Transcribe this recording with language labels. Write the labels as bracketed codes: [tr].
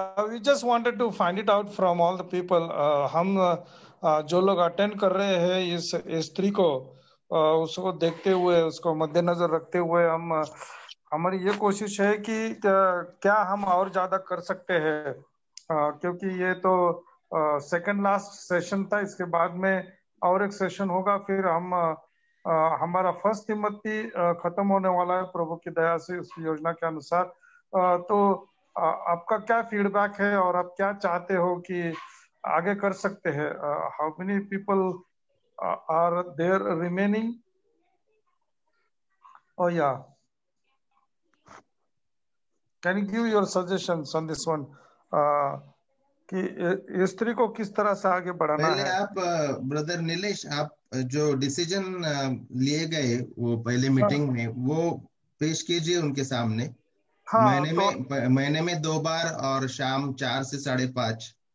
[en] We just wanted to find it out from all the people. [hi] हम जो लोग attend कर रहे हैं इस स्त्री को उसको देखते हुए, उसको मद्देनजर रखते हुए हमारी ये कोशिश है कि क्या हम और ज्यादा कर सकते हैं, क्योंकि ये तो सेकंड लास्ट सेशन था. इसके बाद में और एक सेशन होगा, फिर हम हमारा फर्स्ट तिमोथी खत्म होने वाला है प्रभु की दया से उस योजना के अनुसार. तो आपका क्या फीडबैक है और आप क्या चाहते हो कि आगे कर सकते हैं? [en] How many people are there remaining? Oh yeah. Can you give your suggestions on this one? [hi] कि स्त्री को किस तरह से आगे बढ़ाना है? पहले आप ब्रदर नीलेश, आप जो डिसीजन लिए गए वो पहले मीटिंग में, वो पेश कीजिए उनके सामने. महीने में 2 बार और शाम 4 से 5:30.